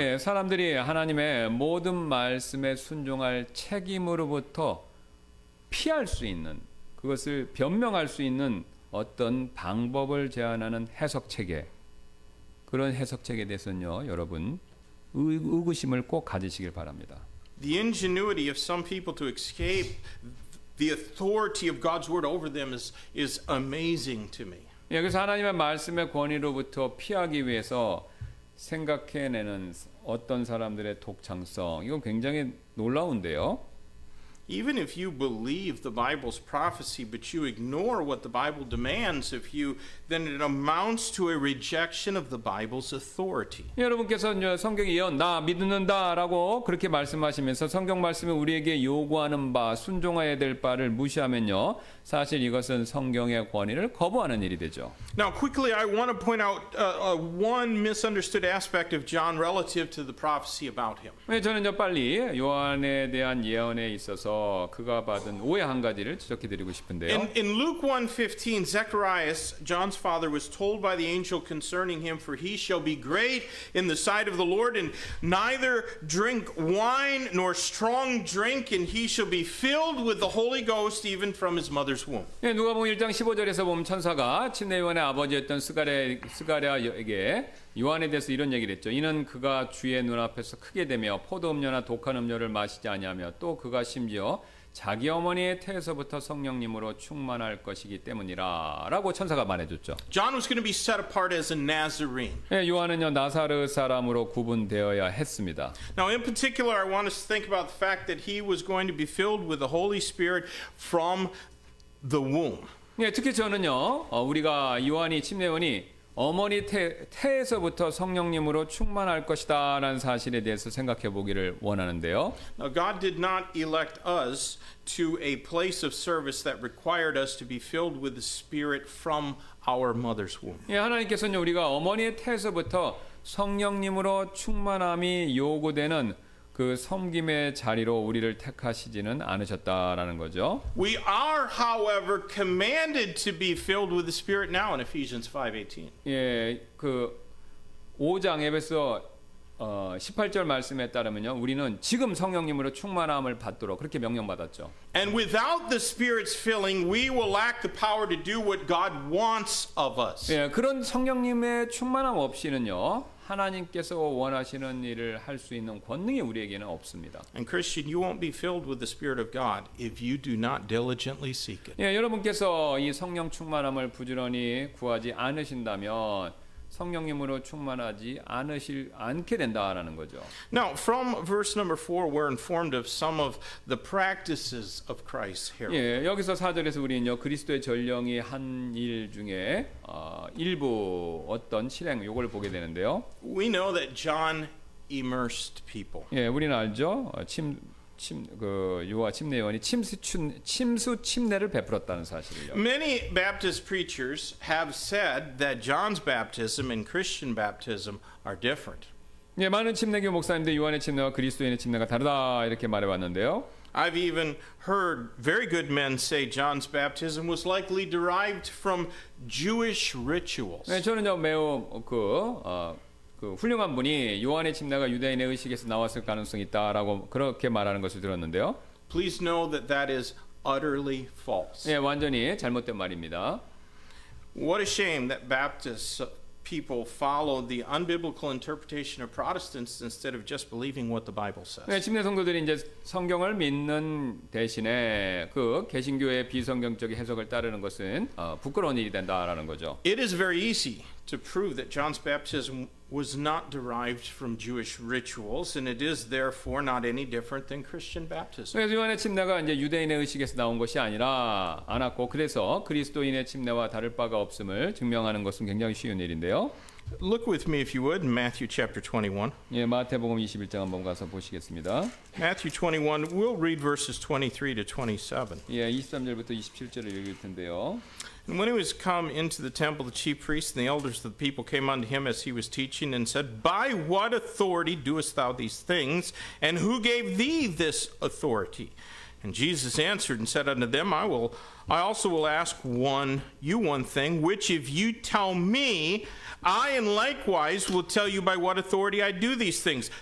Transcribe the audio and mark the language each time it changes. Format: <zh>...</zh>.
<ko>예, 사람들이 하나님의 모든 말씀에 순종할 책임으로부터 피할 수 있는 그것을 변명할 수 있는 어떤 방법을 제안하는 해석 체계 그런 해석 체계에 대해서는요 여러분 의구심을 꼭 가지시길 바랍니다.</ko> <en>The ingenuity of some people to escape the authority of God's word over them is amazing to me.</en> <ko>예, 그래서 하나님의 말씀의 권위로부터 피하기 위해서 생각해내는 어떤 사람들의 독창성 이건 굉장히 놀라운데요.</ko> <en>Even if you believe the Bible's prophecy, but you ignore what the Bible demands of you, then it amounts to a rejection of the Bible's authority.</en> <ko>여러분께서 이제 성경의 예언 나 믿는다라고 그렇게 말씀하시면서 성경 말씀이 우리에게 요구하는 바 순종해야 될 바를 무시하면요 사실 이것은 성경의 권위를 거부하는 일이 되죠.</ko> <en>Now, quickly, I want to point out one misunderstood aspect of John relative to the prophecy about him.</en> <ko>저는 저 빨리 요한에 대한 예언에 있어서 그가 받은 오해 한 가지를 지적해드리고 싶은데요.</ko> <en>In Luke 1:15, Zacharias, John's father, was told by the angel concerning him, "For he shall be great in the sight of the Lord, and neither drink wine nor strong drink, and he shall be filled with the Holy Ghost even from his mother's womb."</en> <ko>예, 누가복음 1장 15절에서 보면 천사가 침례 요한의 아버지였던 스가랴에게 요한에 대해서 이런 얘기를 했죠. 이는 그가 주의 눈앞에서 크게 되며 포도 음료나 독한 음료를 마시지 아니하며 또 그가 심지어 자기 어머니의 태에서부터 성령님으로 충만할 것이기 때문이라 라고 천사가 말해줬죠.</ko> <en>John was going to be set apart as a Nazarene.</en> <ko>예, 요한은요 나사르 사람으로 구분되어야 했습니다.</ko> <en>Now, in particular, I want us to think about the fact that he was going to be filled with the Holy Spirit from the womb.</en> <ko>예, 특히 저는요 우리가 요한이 침례 요한이 어머니 태에서부터 성령님으로 충만할 것이다라는 사실에 대해서 생각해 보기를 원하는데요.</ko> <en>Now, God did not elect us to a place of service that required us to be filled with the Spirit from our mother's womb.</en> <ko>예, 하나님께서는 우리가 어머니의 태에서부터 성령님으로 충만함이 요구되는 그 섬김의 자리로 우리를 택하시지는 않으셨다라는 거죠.</ko> <en>We are, however, commanded to be filled with the Spirit now in Ephesians 5:18.</en> <ko>예, 그 5장 에베소 18절 말씀에 따르면요. 우리는 지금 성령님으로 충만함을 받도록 그렇게 명령받았죠.</ko> <en>And without the Spirit's filling, we will lack the power to do what God wants of us.</en> <ko>예, 그런 성령님의 충만함 없이는요. 하나님께서 원하시는 일을 할 수 있는 권능이 우리에게는 없습니다.</ko> <en>And Christian, you won't be filled with the Spirit of God if you do not diligently seek it.</en> <ko>예, 여러분께서 이 성령 충만함을 부지런히 구하지 않으신다면 성령님으로 충만하지 않게 된다라는 거죠.</ko> <en>Now, from verse number 4, we're informed of some of the practices of Christ's herald.</en> <ko>예, 여기서 4절에서 우리는요 그리스도의 전령이 한 일 중에 일부 어떤 실행 요걸 보게 되는데요.</ko> <en>We know that John immersed people.</en> <ko>예, 우리는 알죠. 요한 침례 요한이 침수 침례를 베풀었다는 사실을요.</ko> <en>Many Baptist preachers have said that John's baptism and Christian baptism are different.</en> <ko>예, 많은 침례교 목사님들 요한의 침례와 그리스도인의 침례가 다르다 이렇게 말해왔는데요.</ko> <en>I've even heard very good men say John's baptism was likely derived from Jewish rituals.</en> <ko>네, 저는요 매우 그 훌륭한 분이 요한의 침례가 유대인의 의식에서 나왔을 가능성이 있다라고 그렇게 말하는 것을 들었는데요.</ko> <en>Please know that that is utterly false.</en> <ko>예, 완전히 잘못된 말입니다.</ko> <en>What a shame that Baptist people follow the unbiblical interpretation of Protestants instead of just believing what the Bible says.</en> <ko>네, 침례 성도들이 이제 성경을 믿는 대신에 그 개신교의 비성경적인 해석을 따르는 것은 부끄러운 일이 된다라는 거죠.</ko> <en>It is very easy to prove that John's baptism was not derived from Jewish rituals, and it is therefore not any different than Christian baptism.</en> <ko>그래서 요한의 침례가 이제 유대인의 의식에서 나온 것이 아니라 않았고 그래서 그리스도인의 침례와 다를 바가 없음을 증명하는 것은 굉장히 쉬운 일인데요.</ko> <en>Look with me, if you would, in Matthew chapter 21.</en> <ko>예, 마태복음 21장 한번 가서 보시겠습니다.</ko> <en>Matthew 21, we'll read verses 23 to 27.</en> <ko>예, 23절부터 27절을 읽을 텐데요.</ko> <en>And when he was come into the temple, the chief priests and the elders of the people came unto him as he was teaching, and said, By what authority doest thou these things? And who gave thee this authority? And Jesus answered and said unto them, I also will ask you one thing, which if you tell me, I and likewise will tell you by what authority I do these things.</en>